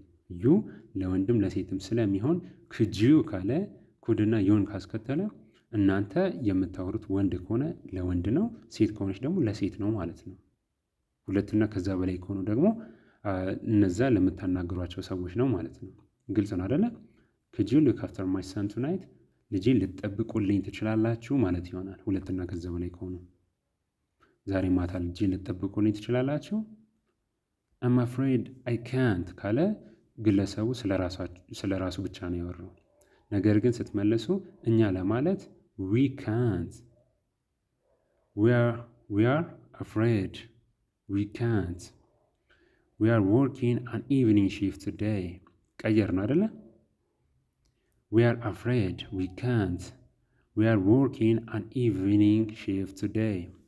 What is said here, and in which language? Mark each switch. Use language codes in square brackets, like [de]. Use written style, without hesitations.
[am] ዩ ለወንድም ለሴትም ስለሚሆን ክጁ ካለ ኩድና ዩን ካስከተለ እናንተ የምታወሩት ወንድ ከሆነ ለወንድ ነው፣ ሴት ከሆነች ደግሞ ለሴት ነው ማለት ነው። ሁለትና ከዛ በላይ ከሆኑ ደግሞ እነዛ ለምታናግሯቸው ሰዎች ነው ማለት ነው። ግልጽ ነው አይደለ? [en] could you look after my son tonight? [am] ልጄን ልትጠብቁልኝ ትችላላችሁ ማለት ይሆናል። ሁለትና ከዛ በላይ ከሆኑ ዛሬ ማታ ልጄን ልትጠብቁልኝ ትችላላችሁ። I'm afraid I can't ካለ ግለሰቡ ስለራሱ ብቻ ነው ያወራው። ነገር ግን ስትመለሱ እኛ ለማለት we can't, we are afraid, we can't, we are working an evening shift today. ቀየር ነው አይደለ? [en] we are afraid, we can't, we are working an evening shift today.